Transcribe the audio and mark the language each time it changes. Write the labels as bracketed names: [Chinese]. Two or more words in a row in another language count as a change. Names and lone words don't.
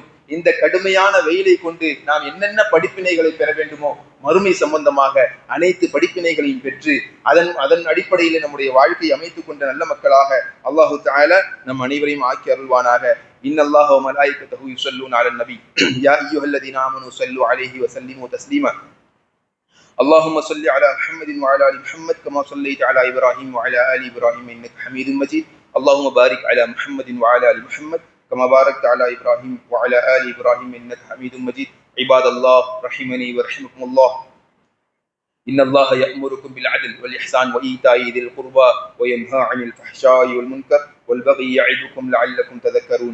[Tamil] இந்த கடுமையான வெயிலை கொண்டு நாம் என்னென்ன படிப்பினைகளை பெற வேண்டுமோ மறுமை சம்பந்தமாக அனைத்து படிப்பினைகளையும் பெற்று அதன் அடிப்படையில் நம்முடைய வாழ்க்கையை அமைத்துக் கொண்ட நல்ல மக்களாக அல்லாஹு தஆலா நம் அனைவரையும் ஆக்கி அருள்வானாக. [Arabic] إن الله وملائكته يصلون على النبي يا أيها الذين آمنوا صلوا عليه وسلموا تسليما. اللهم صل على محمد وعلى ال محمد كما صليت على ابراهيم وعلى ال ابراهيم انك حميد مجيد. اللهم بارك على محمد وعلى ال محمد كما باركت على ابراهيم وعلى ال ابراهيم انك حميد مجيد. عباد الله رحمني ورحمكم الله. ان الله يأمركم بالعدل والاحسان وايتاء ذي القربى وينهى عن الفحشاء والمنكر والبغي يعظكم لعلكم تذكرون.